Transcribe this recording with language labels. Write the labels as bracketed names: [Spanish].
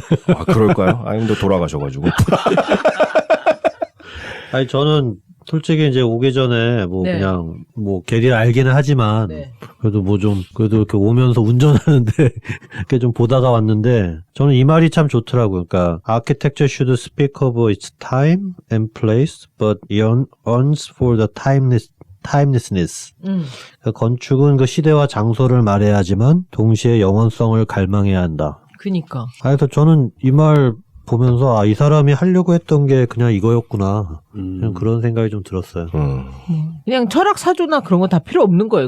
[Korean] 아 그럴까요? 아니 근데 돌아가셔가지고. 아니 저는 솔직히 이제 오기 전에 뭐 네. 그냥 뭐 게리를 알기는 하지만 네. 그래도 뭐 좀 그래도 이렇게 오면서 운전하는데 이렇게 좀 보다가 왔는데 저는 이 말이 참 좋더라고요. 그러니까 [English] architecture should speak of its time and place, but yearns for the timelessness. [Korean] 그러니까 건축은 그 시대와 장소를 말해야 하지만 동시에 영원성을 갈망해야 한다. 그니까. 그래서 저는 이 말 보면서 이 사람이 하려고 했던 게 그냥 이거였구나. 그냥 그런 생각이 좀 들었어요. 그냥 철학 사조나 그런 거 다 필요 없는 거예요.